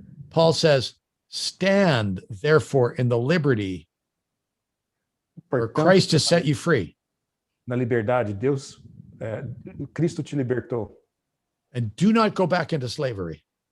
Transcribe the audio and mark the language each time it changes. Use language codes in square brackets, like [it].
[en] Paul says, stand therefore in the liberty where Christ has set you free. [pt] Na liberdade, Cristo te libertou. [en] And do not go back into slavery.